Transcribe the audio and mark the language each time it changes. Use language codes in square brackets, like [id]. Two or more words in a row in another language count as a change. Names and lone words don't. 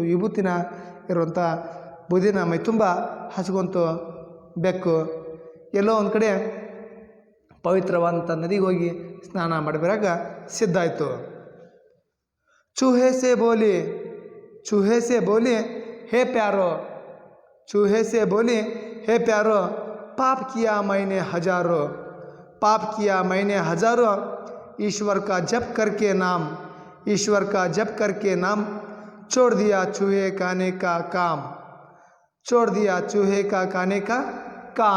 [kn] ವಿಭೂತಿನ ಇರುವಂಥ ಬೂದಿನ ಮೈ ತುಂಬ ಹಚ್ಕೊಂತು ಬೆಕ್ಕು. ಎಲ್ಲೋ ಒಂದು ಕಡೆ ಪವಿತ್ರವಾದಂಥ ನದಿಗೆ ಹೋಗಿ ಸ್ನಾನ ಮಾಡಬರಾಗ ಸಿದ್ಧ ಆಯಿತು. [hi] चूहे से बोली है प्यारो, चूहे से बोली है प्यारो, पाप किया मैंने हजारों, ईश्वर का जप करके नाम, छोड़ दिया चूहे खाने का काम.